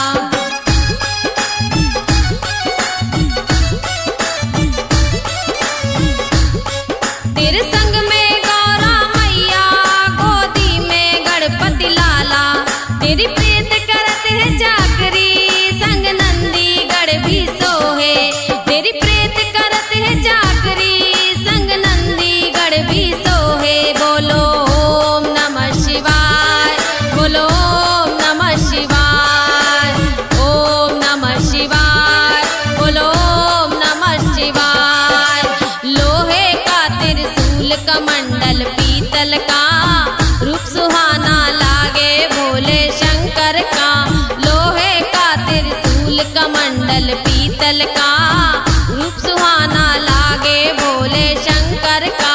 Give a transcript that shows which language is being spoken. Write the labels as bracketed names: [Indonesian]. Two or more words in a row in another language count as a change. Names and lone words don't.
[Hindi] तेरे संग में गौरा मैया, गोदी में गणपति लाला। तेरी प्रीत करत है जागरी, संग नंदी गढ़ भी सोहे। तेरी प्रीत करत है जागरी, संग नंदी गढ़ भी सोहे। बोलो [Sanskrit] ओम नमः शिवाय, [Hindi] बोलो [Sanskrit] ओम नमः शिवाय, ओम नमः शिवाय, [Hindi] बोलो [Sanskrit] ओम नमः शिवाय। [Hindi] लोहे का त्रिशूल कमंडल पीतल का, रूप सुहाना लागे भोले शंकर का। लोहे का त्रिशूल कमंडल पीतल का, रूप सुहाना लागे भोले शंकर का।